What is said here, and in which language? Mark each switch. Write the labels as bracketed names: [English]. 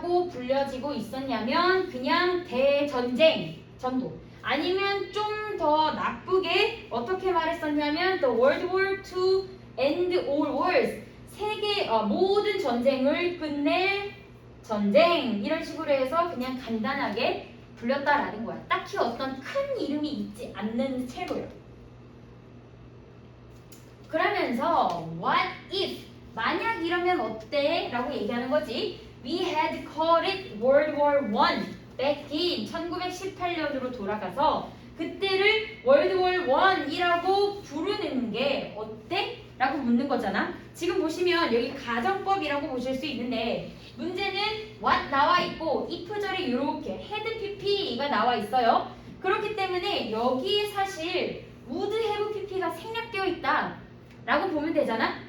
[Korean] 불려지고 있었냐면 그냥 대전쟁 정도 아니면 좀 더 나쁘게 어떻게 말했었냐면 [English] The World War II End All Wars [Korean] 세계 모든 전쟁을 끝낼 전쟁 이런 식으로 해서 그냥 간단하게 불렸다라는 거야. 딱히 어떤 큰 이름이 있지 않는 채로요. 그러면서 [English] What if [Korean] 만약 이러면 어때? 라고 얘기하는 거지. [English] We had called it World War I back in [Korean] 1918년으로 돌아가서 그때를 [English] World War I이라고 [Korean] 부르는 게 어때? 라고 묻는 거잖아. 지금 보시면 여기 가정법이라고 보실 수 있는데 문제는 what 나와 있고 if절이 이렇게 had pp가 나와 있어요. 그렇기 때문에 여기에 사실 would have pp가 생략되어 있다 라고 보면 되잖아.